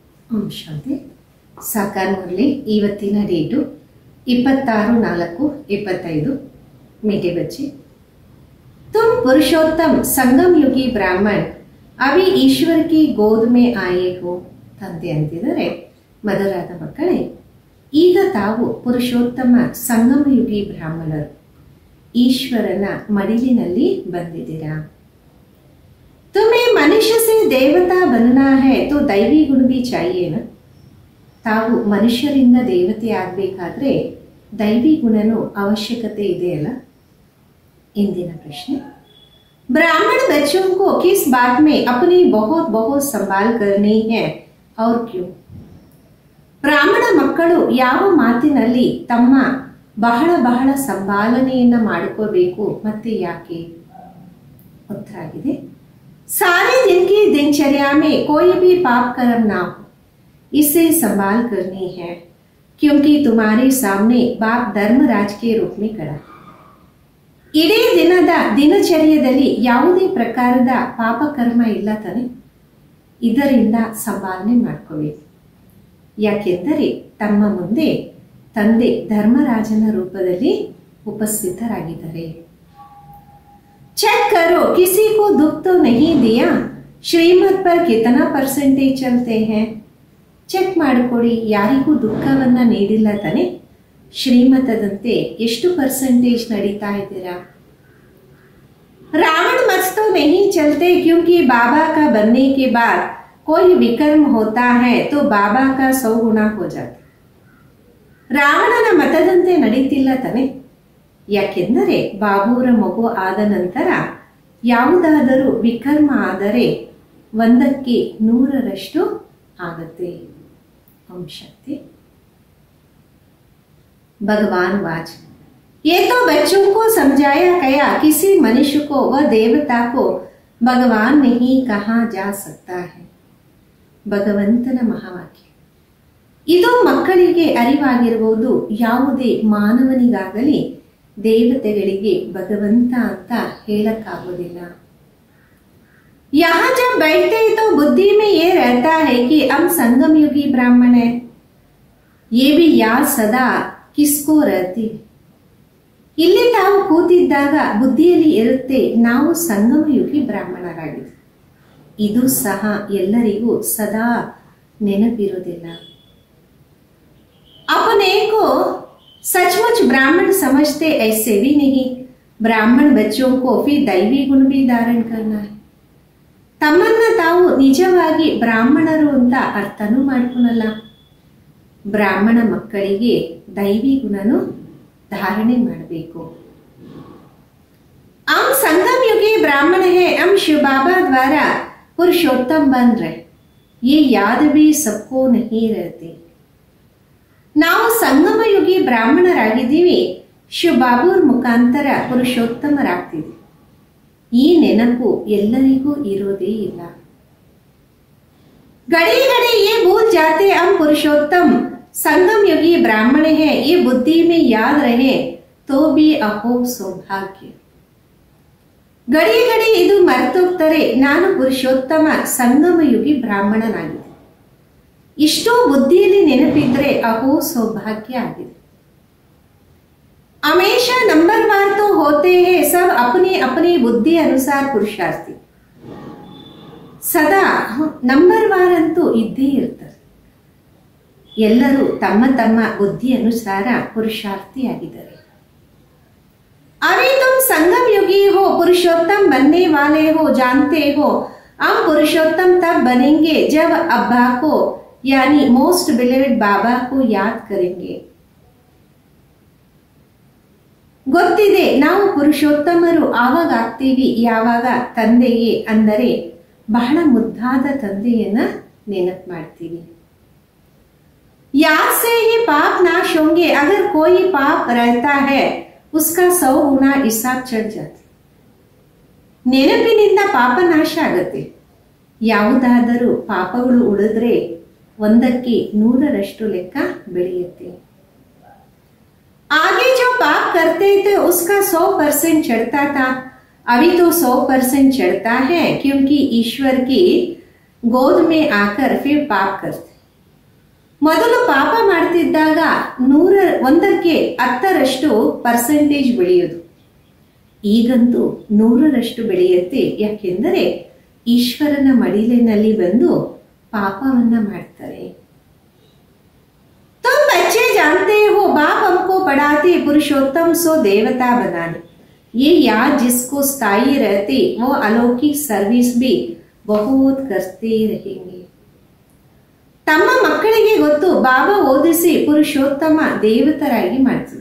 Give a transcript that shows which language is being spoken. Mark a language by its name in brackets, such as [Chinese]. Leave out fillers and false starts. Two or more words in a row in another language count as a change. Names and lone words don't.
[Kannada] ಓಂ ಶಾಂತಿ. ಸಾಕಾರ ಮುರಳಿ. ಇವತ್ತಿನ ಡೇಟು 26/4/25. [Hindi] मीठे बच्चे, तुम पुरुषोत्तम संगम युगी ब्राह्मण अभी ईश्वर की गोद में आए हो. [Kannada] ತಂದೆ ಅಂತಿದ್ದಾರೆ, ಮದರಾದ ಮಕ್ಕಳೇ, ಈಗ ತಾವು ಪುರುಷೋತ್ತಮ ಸಂಗಮಯುಗಿ ಬ್ರಾಹ್ಮಣರು, ಈಶ್ವರನ ಮಡಿಲಿನಲ್ಲಿ ಬಂದಿದ್ದೀರಾ. [Hindi] तुम्हें मनुष्य से देवता बनना है तो दैवी गुण भी चाहिए ना. [Kannada] ತಾವು ಮನುಷ್ಯರಿಂದ ದೇವತೆ ಆಗಬೇಕಾದ್ರೆ ದೈವಿ ಗುಣನೂ ಅವಶ್ಯಕತೆ ಇದೆಯಲ್ಲ. [Hindi] इंदिन प्रश्न, ब्राह्मण बच्चों को किस बात में अपनी बहुत बहुत संभाल करनी है और क्यों. [Kannada] ಬ್ರಾಹ್ಮಣ ಮಕ್ಕಳು ಯಾವ ಮಾತಿನಲ್ಲಿ ತಮ್ಮ ಬಹಳ ಬಹಳ ಸಂಭಾಲನೆಯನ್ನ ಮಾಡಿಕೋಬೇಕು ಮತ್ತೆ ಯಾಕೆ. ಉತ್ತರ ಆಗಿದೆ, [Hindi] सारे दिन की दिनचर्या में कोई भी पाप कर्म ना हो, इसे संभाल करनी है, क्योंकि तुम्हारे सामने बाप धर्मराज के रूप में खड़ा. [Kannada] ಇಡೀ ದಿನದ ದಿನಚರ್ಯದಲ್ಲಿ ಯಾವುದೇ ಪ್ರಕಾರದ ಪಾಪಕರ್ಮ ಇಲ್ಲ ತಾನೆ, ಇದರಿಂದ ಸಂಪಾಲನೆ ಮಾಡ್ಕೋಬೇಕು. ಯಾಕೆಂದರೆ ತಮ್ಮ ಮುಂದೆ ತಂದೆ ಧರ್ಮರಾಜನ ರೂಪದಲ್ಲಿ ಉಪಸ್ಥಿತರಾಗಿದ್ದಾರೆ. [Hindi] चेक करो, किसी को दुःख तो नहीं दिया, श्रीमत पर कितना परसेंटेज चलते है. [Kannada] ಚೆಕ್ ಮಾಡಿಕೊಡಿ, ಯಾರಿಗೂ ದುಃಖವನ್ನ ನೀಡಿಲ್ಲ ತಾನೆ, ಶ್ರೀಮತದಂತೆ ಎಷ್ಟು ಪರ್ಸೆಂಟೇಜ್ ನಡೀತಾ ಇದ್ದೀರಾ. [Hindi] रावण मत तो नहीं चलते, क्योंकि बाबा का बनने के बाद कोई विकर्म होता है तो बाबा का 100 गुना हो जाता. [Kannada] ರಾವಣನ ಮತದಂತೆ ನಡೀತಿಲ್ಲ ತಾನೆ, ಯಾಕೆಂದರೆ ಬಾಬುರ ಮಗು ಆದ ನಂತರ ಯಾವುದಾದರೂ ವಿಕರ್ಮ ಆದರೆ 100ಕ್ಕೆ 100ರಷ್ಟು ಆಗತ್ತೆ. ಓಂ ಶಾಂತಿ. [Hindi] भगवान वाच, ये तो बच्चों को समझाया गया, किसी मनुष्य को व देवता को भगवान नहीं कहा जा सकता है. [Kannada] ಭಗವಂತನ ಮಹಾವಾಕ್ಯ ಇದು ಮಕ್ಕಳಿಗೆ ಅರಿವಾಗಿರಬಹುದು. ಯಾವುದೇ ಮಾನವನಿಗಾಗಲಿ ದೇವತೆಗಳಿಗೆ ಭಗವಂತ ಅಂತ ಹೇಳಕ್ಕಾಗೋದಿಲ್ಲ. [Hindi] यहाँ जब बैठते तो बुद्धि में ये रहता है कि हम संगम युगी ब्राह्मण है. ये भी याद सदा किसको रहती. [Kannada] ಇಲ್ಲಿ ತಾವು ಕೂತಿದ್ದಾಗ ಬುದ್ಧಿಯಲ್ಲಿ ಇರುತ್ತೆ, ನಾವು ಸಂಗಮಯುಗಿ ಬ್ರಾಹ್ಮಣರಾಗಿದ್ದೀವಿ. ಇದು ಸಹ ಎಲ್ಲರಿಗೂ ಸದಾ ನೆನಪಿರುವುದಿಲ್ಲ. [Hindi] अपने को सचमुच ब्राह्मण समझते ऐसे भी नहीं. ब्राह्मण बच्चों को फिर दैवी गुण भी धारण करना है. [Kannada] ತಮ್ಮನ್ನ ತಾವು ನಿಜವಾಗಿ ಬ್ರಾಹ್ಮಣರು ಅಂತ ಅರ್ಥನೂ ಮಾಡ್ಕೊಳಲ್ಲ. ಬ್ರಾಹ್ಮಣ ಮಕ್ಕಳಿಗೆ ದೈವಿ ಗುಣನು ಧಾರಣೆ ಮಾಡಬೇಕು. [Hindi] हम संगम युगी ब्राह्मण है, हम शिव बाबा द्वारा पुरुषोत्तम बन रहे, ये याद भी सबको नहीं रहते. [Kannada] ನಾವು ಸಂಗಮ ಯುಗಿ ಬ್ರಾಹ್ಮಣರಾಗಿದ್ದೀವಿ, ಶಿವ ಬಾಬುರ ಮುಖಾಂತರ ಪುರುಷೋತ್ತಮರಾಗ್ತಿದ್ವಿ. ಈ ನೆನಪು ಎಲ್ಲರಿಗೂ ಇರೋದೇ ಇಲ್ಲ. [Hindi] घड़ी घड़ी ये भूल जाते हम पुरुषोत्तम संगम युगी ब्राह्मण है, ये बुद्धि में याद रहे तो भी अहो सौभाग्य. घड़ी घड़ी [Kannada] ಇದು ಮರೆತೋಗ್ತಾರೆ, ನಾನು ಪುರುಷೋತ್ತಮ ಸಂಗಮ ಯುಗಿ ಬ್ರಾಹ್ಮಣನಾಗಿದೆ. ಇಷ್ಟು ಬುದ್ಧಿಯಲ್ಲಿ ನೆನಪಿದ್ರೆ ಅಹೋ ಸೌಭಾಗ್ಯ ಆಗಿದೆ. [Hindi] हमेशा नंबरवार तो होते हैं, सब अपनी अपनी बुद्धि अनुसार पुरुषार्थी. [Kannada] ಸದಾ ನಂಬರ್ ವಾರ್ ಅಂತೂ ಇದ್ದೇ ಇರ್ತಾರೆ. ಎಲ್ಲರೂ ತಮ್ಮ ತಮ್ಮ ಬುದ್ಧಿ ಅನುಸಾರ ಪುರುಷಾರ್ಥಿಯಾಗಿದ್ದಾರೆ. [Hindi] अभी तुम संगम युगी हो, पुरुषोत्तम बनने वाले हो, जानते हो हम पुरुषोत्तम तब बनेंगे जब अब्बा को यानी [English] most beloved [Hindi] बाबा को याद करेंगे. [Kannada] ಗೊತ್ತಿದೆ ನಾವು ಪುರುಷೋತ್ತಮರು ಆವಾಗ ಆಗ್ತೀವಿ ಯಾವಾಗ ತಂದೆಯೇ ಅಂದರೆ ಬಹಳ ಮುದ್ದಾದ ತಂದೆಯನ್ನ ನೆನಪು ಮಾಡ್ತೀವಿ. [Hindi] याद से ही पाप नाश होंगे, अगर कोई पाप रहता है उसका 100 गुना हिसाब चढ़ जाते. [Kannada] ನೆನಪಿನಿಂದ ಪಾಪ ನಾಶ ಆಗತ್ತೆ. ಯಾವುದಾದರೂ ಪಾಪಗಳು ಉಳಿದ್ರೆ 100ಕ್ಕೆ 100ರಷ್ಟು ಲೆಕ್ಕ ಬೆಳೆಯುತ್ತೆ. [Hindi] आगे जो पाप करते थे उसका 100% चढ़ता था, अभी तो 100% चढ़ता है, क्योंकि ईश्वर की गोद में आकर फिर पाप करते. [Kannada] ಮೊದಲು ಪಾಪ ಮಾಡ್ತಿದ್ದಾಗ 100ಕ್ಕೆ 10% ಬೆಳೆಯೋದು. ಈಗಂತೂ 100ರಷ್ಟು ಬೆಳೆಯುತ್ತೆ. ಯಾಕೆಂದರೆ ಈಶ್ವರನ ಮಡಿಲಿನಲ್ಲಿ ಬಂದು ಪಾಪವನ್ನ ಮಾಡ್ತಾರೆ. [Hindi] तुम बच्चे जानते हो बाप हमको पढ़ाते पुरुषोत्तम सो देवता बनाने. ये याद जिसको स्थायी रहते वो अलौकिक सर्विस भी बहुत करते रहेंगे. [Kannada] ತಮ್ಮ ಮಕ್ಕಳಿಗೆ ಗೊತ್ತು ಬಾಬಾ ಓದಿಸಿ ಪುರುಷೋತ್ತಮ ದೇವತರಾಗಿ ಮಾಡ್ತೀವಿ.